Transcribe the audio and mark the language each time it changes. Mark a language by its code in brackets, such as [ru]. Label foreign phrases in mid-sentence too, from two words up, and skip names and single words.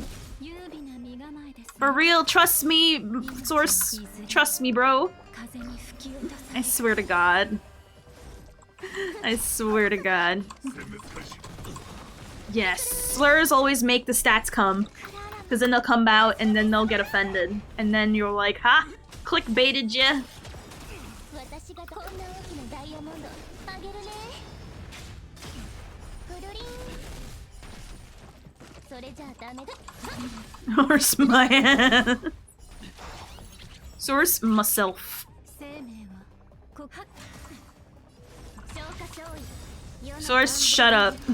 [en] For real, trust me, source. Trust me, bro. I swear to God. I swear to God. Yes, slurs always make the stats come. Because then they'll come out and then they'll get offended. And then you're like, ha! Clickbaited ya! Source my ass. Source myself. Source, shut up.